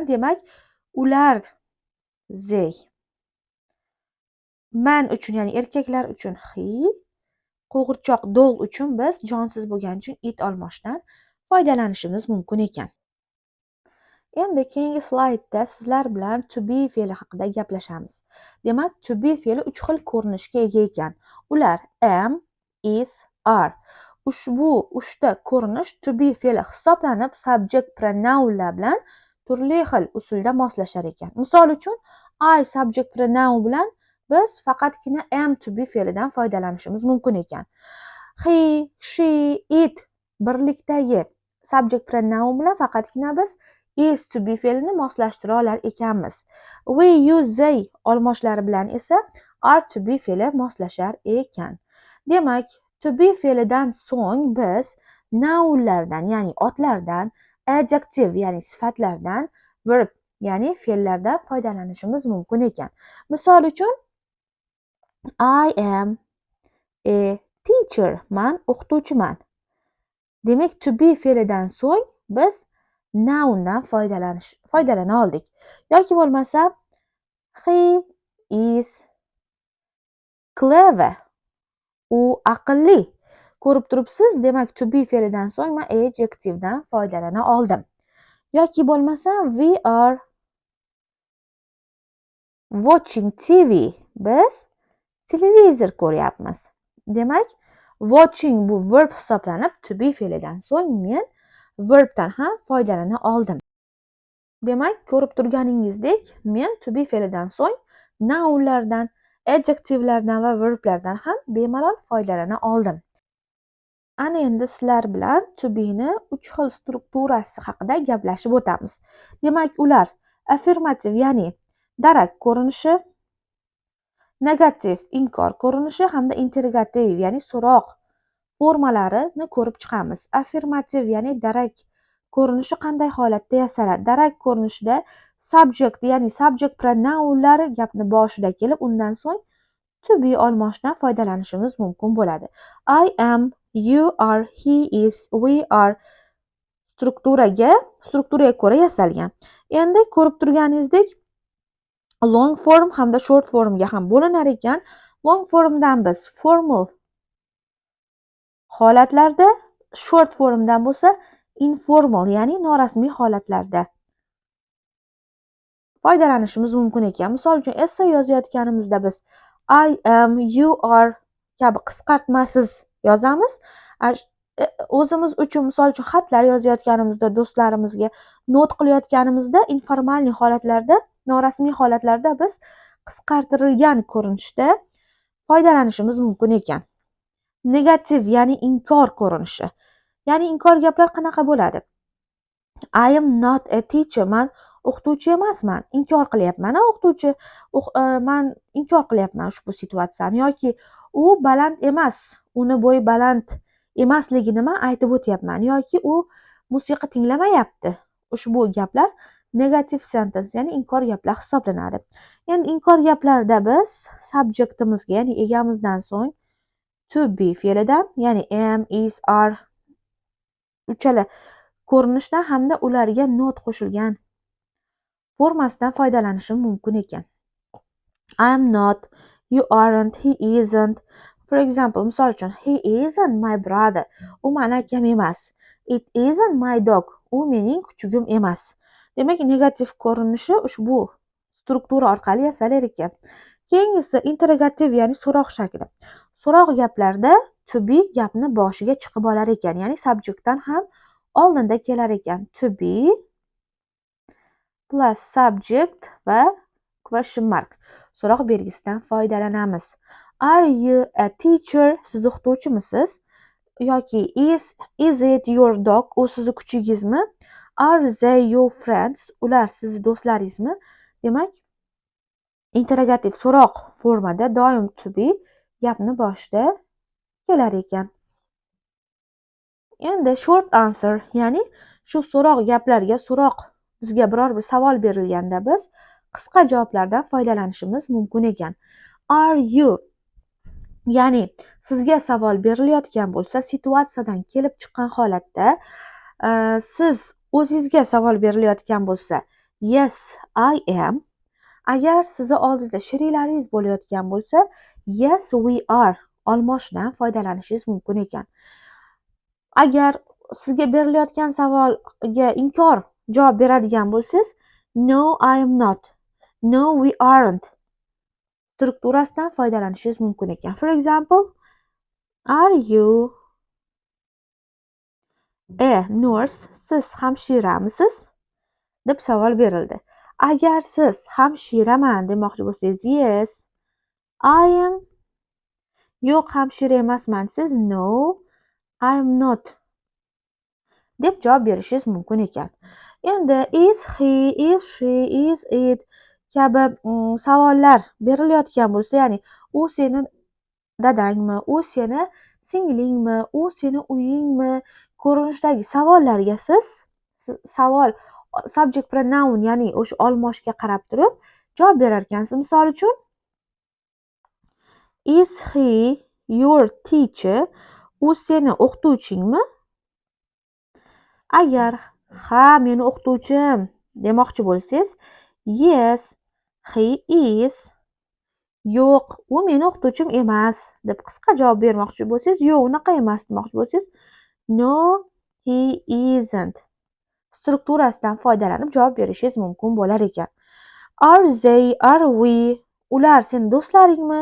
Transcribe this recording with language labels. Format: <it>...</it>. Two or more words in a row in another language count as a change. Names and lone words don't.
<uz>Demak, ular they. Man uchun, ya'ni erkaklar uchun he. Qo'g'irchoq dog uchun biz jonsiz bo'lgani uchun it olmoshidan foydalanishimiz mumkin ekan. Endi keyingi slaydda sizlar bilan</uz> <en>to be</en> <uz>fe'li haqida gaplashamiz. Demak,</uz> <en>to be</en> <uz>fe'li 3 xil ko'rinishga ega ekan.</uz> <en>Ular am, is, are.</en> <uz>Ushbu 3 ta ko'rinish</uz> <en>to be</en> <uz>fe'li hisoblanib,</uz> <en>subject pronounlar</en> <uz>bilan turli xil usulda moslashar ekan. Misol uchun,</uz> <en>I subject pronoun</en> <uz>bilan biz faqatgina</uz> <en>am to be</en> <uz>fe'lidan foydalanishimiz mumkin ekan.</uz> <en>He, she, it</en> <uz>birlikdagi</uz> <en>subject pronoun</en> <uz>bilan faqatgina biz</uz> <en>is to be</en> <uz>fe'lini moslashtira olar ekanmiz.</uz> <en>We, you, they</en> <uz>olmoshlari bilan esa</uz> <en>are to be</en> <uz>fe'li moslashar ekan. Demak,</uz> <en>to be</en> <uz>fe'lidan so'ng biz nounlardan, ya'ni otlardan, adjective, ya'ni sifatlardan, verb, ya'ni fe'llardan foydalanishimiz mumkin ekan. Misol uchun,</uz> <en>I am a teacher.</en> <uz>Man o'qituvchiman. Demak,</uz> <en>to be</en> <uz>fe'lidan so'ng biz noundan foydalana oldik. Yoki bo'lmasa,</uz> <en>he is clever.</en> <uz>U aqlli. Ko'rib turibsiz, demak</uz> <en>to be</en> <uz>fe'lidan so'ng men adjectivedan foydalana oldim. Yoki bo'lmasa,</uz> <en>we are watching TV.</en> <uz>Biz televizor ko'ryapmiz. Demak, watching bu verb hisoblanib,</uz> <en>to be</en> <uz>fe'lidan so'ng men verbdan ham foydalana oldim. Demak, ko'rib turganingizdek, men</uz> <en>to be</en> <uz>fe'lidan so'ng nounlardan, adjectivelardan va verblardan ham bemalol foydalana oldim. Ana endi sizlar bilan</uz> <en>to be</en> <uz>ni 3 xil strukturasi haqida gaplashib o'tamiz. Demak, ular affirmative, ya'ni darak ko'rinishi, negativ, inkor ko'rinishi hamda interrogativ, ya'ni so'roq formalarini ko'rib chiqamiz. Affirmativ, ya'ni darak ko'rinishi qanday holatda yasaladi? Darak ko'rinishida subject, ya'ni subject pronounlari gapni boshida kelib, undan so'ng</uz> <en>to be</en> <uz>olmoshidan foydalanishimiz mumkin bo'ladi.</uz> <en>I am, you are, he is, we are</en> <uz>strukturaga ko'ra yasalgan. Endi ko'rib turganingizdek,</uz> <en>long form</en> <uz>hamda</uz> <en>short formga</en> <uz>ham bo'linar ekan.</uz> <en>Long formdan</en> <uz>biz formal holatlarda,</uz> <en>short formdan</en> <uz>bo'lsa informal, ya'ni norasmiy holatlarda foydalanishimiz mumkin ekan. Misol uchun, essay yozayotganimizda biz</uz> <en>I am, you are</en> <uz>kabi qisqartmasiz yozamiz. O'zimiz uchun, misol uchun, xatlar yozayotganimizda, do'stlarimizga not qilayotganimizda, informalniy holatlarda, norasmiy holatlarda biz qisqartirilgan ko'rinishda foydalanishimiz mumkin ekan. Negativ, ya'ni inkor ko'rinishi. Ya'ni inkor gaplar qanaqa bo'ladi?</uz> <en>I am not a teacher.</en> <uz>Man o'qituvchi emasman. Inkor qilyapman. Man inkor qilyapman ushbu situatsiyani. Yoki u baland emas. Uni bo'yi baland emasligini men aytib o'tyapman. Yoki u musiqa tinglamayapti. Ushbu gaplar</uz> <en>negative sentence,</en> <uz>ya'ni inkor gaplar hisoblanadi. Endi inkor gaplarda biz subjectimizga, ya'ni egamizdan so'ng</uz> <en>to be</en> <uz>fe'lidan, ya'ni</uz> <en>am, is, are</en> <uz>uchala ko'rinishdan hamda ularga not qo'shilgan formasidan foydalanishim mumkin ekan.</uz> <en>I am not, you aren't, he isn't. For example,</en> <uz>misol uchun,</uz> <en>he isn't my brother.</en> <uz>U meni akam emas.</uz> <en>It isn't my dog.</en> <uz>U mening kuchugim emas. Demak, negativ ko'rinishi ushbu struktura orqali yasalar ekan. Keyingisi interrogativ, ya'ni so'roq shakli. So'roq gaplarda</uz> <en>to be</en> <uz>gapni boshiga chiqib olar ekan, ya'ni subjectdan ham oldinda kelar ekan.</uz> <en>To be plus subject</en> <uz>va</uz> <en>question mark</en> <uz>so'roq belgisidan foydalanamiz.</uz> <en>Are you a teacher?</en> <uz>Siz o'qituvchimisiz?</uz> <en>Yoki is it your dog?</en> <uz>U sizni kuchugingizmi?</uz> <en>Are they your friends?</en> <uz>Ular sizni do'stlaringizmi? Demak, interrogativ so'roq formada doim to be gapni boshida kelar ekan. Endi</uz> <en>short answer,</en> <uz>ya'ni shu so'roq gaplarga bizga biror bir savol berilganda biz qisqa javoblardan foydalanishimiz mumkin ekan.</uz> <en>Are you,</en> <uz>ya'ni sizga savol berilayotgan bo'lsa, situatsiyadan kelib chiqqan holatda siz o'zingizga savol berilayotgan bo'lsa,</uz> <en>yes, I am.</en> <uz>Agar sizni oldingizda sheriklaringiz bo'layotgan bo'lsa,</uz> <en>yes, we are</en> <uz>olmoshidan foydalanishingiz mumkin ekan. Agar sizga berilayotgan savolga inkor javob beradigan bo'lsangiz,</uz> <en>no, I am not, no, we aren't</en> <uz>strukturasidan foydalanishingiz mumkin ekan.</uz> <en>For example, are you a nurse?</en> <uz>Siz hamshiramisiz? deb savol berildi. Agar siz hamshiraman demoqchi bo'lsangiz,</uz> <en>yes, I am</en> <uz>yo'q hamshira emasman. Siz</uz> <en>no, I am not</en> <uz>deb javob berishingiz mumkin ekan. Endi</uz> <en>is he, is she, is it</en> <uz>kabi savollar berilayotgan bo'lsa, ya'ni u seni dadangmi, u seni singlingmi, u seni uyingmi ko'rinishidagi savollarga siz savol</uz> <en>subject pronoun,</en> <uz>ya'ni o'sha olmoshga qarab turib javob berar ekansiz. Misol uchun,</uz> <en>is he your teacher?</en> <uz>U seni o'qituvchingmi? Agar ha meni o'qituvchim demoqchi bo'lsangiz,</uz> <en>yes he is.</en> <uz>Yo'q, u meni o'qituvchim emas deb qisqa javob bermoqchi bo'lsangiz, yo'q unaqa emas demoqchi bo'lsangiz,</uz> <en>no he isn't</en> <uz>strukturasidan foydalanib javob berishingiz mumkin bo'lar ekan.</uz> <en>Are they, are we,</en> <uz>ular seni do'stlaringmi?</uz>